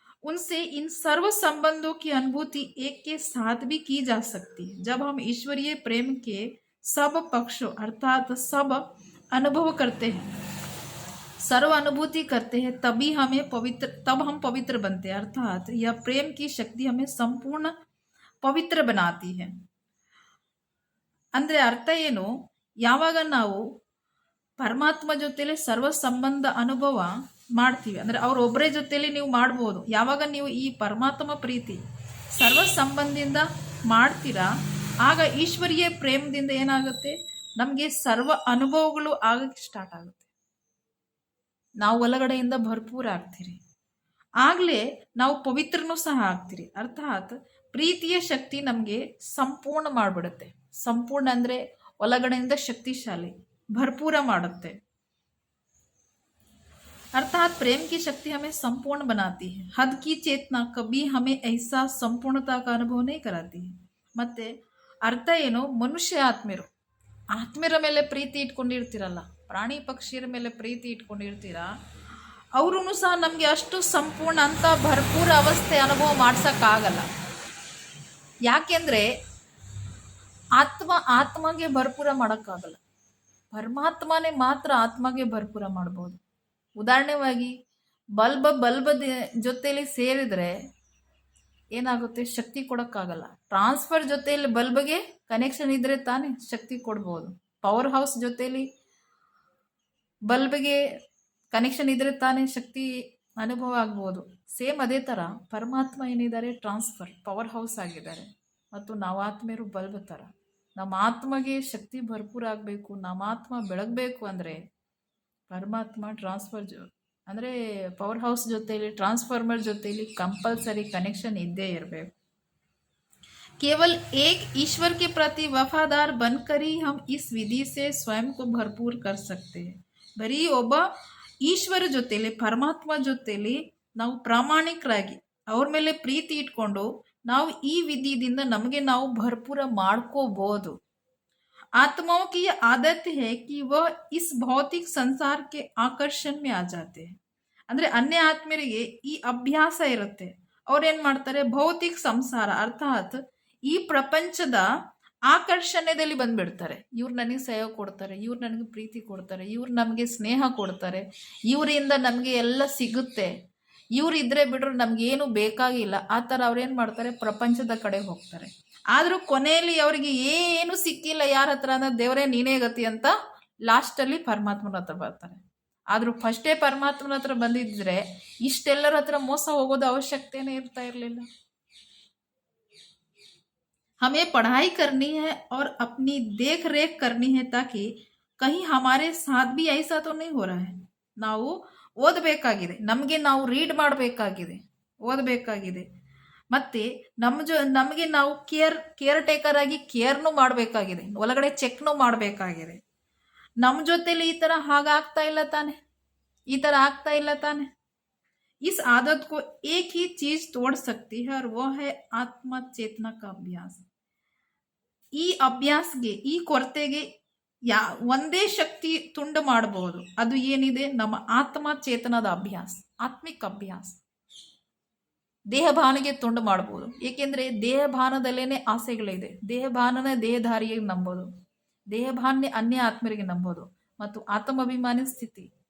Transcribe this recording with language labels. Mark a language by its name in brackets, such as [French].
[Hindi] उनसे इन सर्व संबंधों की अनुभूति एक के साथ भी की जा सकती है जब हम ईश्वरीय प्रेम के सब पक्षों अर्थात सब अनुभव करते हैं, सर्व अनुभूति करते हैं, तब हम पवित्र बनते हैं। अर्थात यह प्रेम की शक्ति हमें संपूर्ण पवित्र बनाती है। [Kannada] ಅಂದರೆ ಅರ್ಥ ಏನು? ಯಾವಾಗ ನಾವು ಪರಮಾತ್ಮ ಜೊತೆಲಿ ಸರ್ವ ಸಂಬಂಧ ಅನುಭವ ಮಾಡ್ತೀವಿ ಅಂದರೆ ಅವರೊಬ್ಬರೇ ಜೊತೆಲಿ ನೀವು ಮಾಡ್ಬೋದು. ಯಾವಾಗ ನೀವು ಈ ಪರಮಾತ್ಮ ಪ್ರೀತಿ ಸರ್ವ ಸಂಬಂಧದಿಂದ ಮಾಡ್ತೀರಾ, ಆಗ ಈಶ್ವರೀಯ ಪ್ರೇಮದಿಂದ ಏನಾಗುತ್ತೆ, ನಮಗೆ ಸರ್ವ ಅನುಭವಗಳು ಆಗಕ್ಕೆ ಸ್ಟಾರ್ಟ್ ಆಗುತ್ತೆ. ನಾವು ಒಳಗಡೆಯಿಂದ ಭರ್ಪೂರ ಆಗ್ತೀರಿ, ಆಗಲೇ ನಾವು ಪವಿತ್ರನೂ ಸಹ ಆಗ್ತೀರಿ. ಅರ್ಥಾತ್ ಪ್ರೀತಿಯ ಶಕ್ತಿ ನಮಗೆ ಸಂಪೂರ್ಣ ಮಾಡಿಬಿಡುತ್ತೆ. ಸಂಪೂರ್ಣ ಅಂದರೆ ಒಳಗಡೆಯಿಂದ ಶಕ್ತಿಶಾಲಿ, भरपूर ಮಾಡುತ್ತೆ। [Hindi] अर्थात प्रेम की शक्ति हमें संपूर्ण बनाती है। हद की चेतना कभी हमें ऐसा संपूर्णता का अनुभव नहीं कराती है। [Kannada] ಮತ್ತೆ ಅರ್ಥ ಏನು? ಮನುಷ್ಯ ಆತ್ಮರ ಮೇಲೆ ಪ್ರೀತಿ ಇಟ್ಕೊಂಡಿರ್ತೀರಲ್ಲ, ಪ್ರಾಣಿ ಪಕ್ಷಿಯರ ಮೇಲೆ ಪ್ರೀತಿ ಇಟ್ಕೊಂಡಿರ್ತೀರಾ, ಅವರೂ ಸಹ ನಮಗೆ ಅಷ್ಟು ಸಂಪೂರ್ಣ ಅಂತ ಭರ್ಪೂರ ಅವಸ್ಥೆ ಅನುಭವ ಮಾಡ್ಸೋಕ್ಕಾಗಲ್ಲ. ಯಾಕೆಂದರೆ ಆತ್ಮಗೆ ಭರ್ಪೂರ ಮಾಡೋಕ್ಕಾಗಲ್ಲ, ಪರಮಾತ್ಮನೇ ಮಾತ್ರ ಆತ್ಮಗೆ ಭರ್ಪೂರ ಮಾಡ್ಬೋದು. ಉದಾಹರಣೆವಾಗಿ ಬಲ್ಬ ಜೊತೆಯಲ್ಲಿ ಸೇರಿದ್ರೆ ಏನಾಗುತ್ತೆ, ಶಕ್ತಿ ಕೊಡೋಕ್ಕಾಗಲ್ಲ. ಟ್ರಾನ್ಸ್ಫರ್ ಜೊತೆಯಲ್ಲಿ ಬಲ್ಬ್ಗೆ ಕನೆಕ್ಷನ್ ಇದ್ರೆ ತಾನೇ ಶಕ್ತಿ ಕೊಡ್ಬೋದು. ಪವರ್ ಹೌಸ್ ಜೊತೆಯಲ್ಲಿ ಬಲ್ಬ್ಗೆ ಕನೆಕ್ಷನ್ ಇದ್ರೆ ತಾನೇ ಶಕ್ತಿ ಅನುಭವ ಆಗ್ಬೋದು. ಸೇಮ್ ಅದೇ ಥರ ಪರಮಾತ್ಮ ಏನಿದ್ದಾರೆ ಟ್ರಾನ್ಸ್ಫರ್ ಪವರ್ ಹೌಸ್ ಆಗಿದ್ದಾರೆ, ಮತ್ತು ನಾವು ಆತ್ಮೀಯರು ಬಲ್ಬ್ ಥರ. ನಮ್ಮ ಆತ್ಮಗೆ ಶಕ್ತಿ ಭರ್ಪೂರ ಆಗಬೇಕು, ನಮ್ಮ ಆತ್ಮ ಬೆಳಗಬೇಕು ಅಂದರೆ ಪರಮಾತ್ಮ ಟ್ರಾನ್ಸ್ಫರ್ ಅಂದರೆ ಪವರ್ ಹೌಸ್ ಜೊತೆಯಲ್ಲಿ ಟ್ರಾನ್ಸ್ಫಾರ್ಮರ್ ಜೊತೆಯಲ್ಲಿ ಕಂಪಲ್ಸರಿ ಕನೆಕ್ಷನ್ ಇದ್ದೇ ಇರಬೇಕು. [Hindi] केवल एक ईश्वर के प्रति वफादार बनकर ही हम इस विधि से स्वयं को भरपूर कर सकते हैं. [Kannada] ಬರೀ ಒಬ್ಬ ಈಶ್ವರ ಜೊತೆಯಲ್ಲಿ ಪರಮಾತ್ಮ ಜೊತೆಯಲ್ಲಿ ನಾವು ಪ್ರಾಮಾಣಿಕರಾಗಿ ಅವ್ರ ಮೇಲೆ ಪ್ರೀತಿ ಇಟ್ಕೊಂಡು ನಾವು ಈ ವಿಧಿಯಿಂದ ನಮಗೆ ನಾವು ಭರ್ಪೂರ ಮಾಡ್ಕೋಬಹುದು. [Hindi] आत्माओं की आदत है कि वह इस भौतिक संसार के आकर्षण में आ जाते हैं. [Kannada] ಅಂದರೆ ಅನ್ಯ ಆತ್ಮರಿಗೆ ಈ ಅಭ್ಯಾಸ ಇರುತ್ತೆ, ಅವ್ರೇನ್ ಮಾಡ್ತಾರೆ, ಭೌತಿಕ ಸಂಸಾರ ಅರ್ಥಾತ್ ಈ ಪ್ರಪಂಚದ ಆಕರ್ಷಣೆಯಲ್ಲಿ ಬಂದ್ಬಿಡ್ತಾರೆ. ಇವ್ರು ನನಗೆ ಸಹಯೋಗ ಕೊಡ್ತಾರೆ, ಇವ್ರು ನನಗೆ ಪ್ರೀತಿ ಕೊಡ್ತಾರೆ, ಇವ್ರು ನಮಗೆ ಸ್ನೇಹ ಕೊಡ್ತಾರೆ, ಇವರಿಂದ ನಮಗೆ ಎಲ್ಲ ಸಿಗುತ್ತೆ, ಇವ್ರು ಇದ್ರೆ ಬಿಡ್ರು ನಮ್ಗೇನು ಬೇಕಾಗಿಲ್ಲ. ಆ ಥರ ಅವ್ರೇನು ಮಾಡ್ತಾರೆ, ಪ್ರಪಂಚದ ಕಡೆ ಹೋಗ್ತಾರೆ. ಆದರೂ ಕೊನೆಯಲ್ಲಿ ಅವರಿಗೆ ಏನು ಸಿಕ್ಕಿಲ್ಲ ಯಾರ ಹತ್ರ ಅಂದ್ರೆ ದೇವರೇ ನೀನೇ ಗತಿ ಅಂತ ಲಾಸ್ಟಲ್ಲಿ ಪರಮಾತ್ಮನ ಹತ್ರ ಬರ್ತಾರೆ. ಆದರೂ ಫಸ್ಟೇ ಪರಮಾತ್ಮನ ಹತ್ರ ಬಂದಿದ್ರೆ ಇಷ್ಟೆಲ್ಲರ ಹತ್ರ ಮೋಸ ಹೋಗೋದು ಅವಶ್ಯಕತೆನೇ ಇರ್ತಾ ಇರಲಿಲ್ಲ. [Hindi] हमें पढ़ाई करनी है और अपनी देख रेख करनी है ताकि कहीं हमारे साथ भी ऐसा तो नहीं हो रहा है. [Kannada] ನಾವು ಓದಬೇಕಾಗಿದೆ, ನಮಗೆ ನಾವು ರೀಡ್ ಮಾಡಬೇಕಾಗಿದೆ, ಓದಬೇಕಾಗಿದೆ, ಮತ್ತೆ ನಮಗೆ ನಾವು ಕೇರ್ ಟೇಕರ್ ಆಗಿ ಕೇರ್ನು ಮಾಡಬೇಕಾಗಿದೆ, ಒಳಗಡೆ ಚೆಕ್ನು ಮಾಡಬೇಕಾಗಿದೆ. ನಮ್ಮ ಜೊತೆಲಿ ಈ ತರ ಹಾಗಾಗ್ತಾ ಇಲ್ಲ ತಾನೆ, ಈ ತರ ಆಗ್ತಾ ಇಲ್ಲ ತಾನೆ. [Hindi] इस आदत को एक ही चीज तोड़ सकती है और वो है आत्म चेतना का अभ्यास. [Kannada] ಈ ಅಭ್ಯಾಸ್ಗೆ, ಈ ಕೊರತೆಗೆ ಒಂದೇ ಶಕ್ತಿ ತುಂಡು ಮಾಡಬಹುದು. ಅದು ಏನಿದೆ, ನಮ್ಮ ಆತ್ಮ ಚೇತನದ ಅಭ್ಯಾಸ, ಆತ್ಮಿಕ ಅಭ್ಯಾಸ. ದೇಹಭಾನಿಗೆ ತುಂಡು ಮಾಡಬಹುದು. ಏಕೆಂದ್ರೆ ದೇಹಭಾನದಲ್ಲೇನೆ ಆಸೆಗಳಿದೆ. ದೇಹಭಾನನ ದೇಹಧಾರಿಯಾಗಿ ನಂಬೋದು, ದೇಹಭಾನ್ಯ ಅನ್ಯ ಆತ್ಮರಿಗೆ ನಂಬೋದು, ಮತ್ತು ಆತ್ಮಾಭಿಮಾನಿ ಸ್ಥಿತಿ.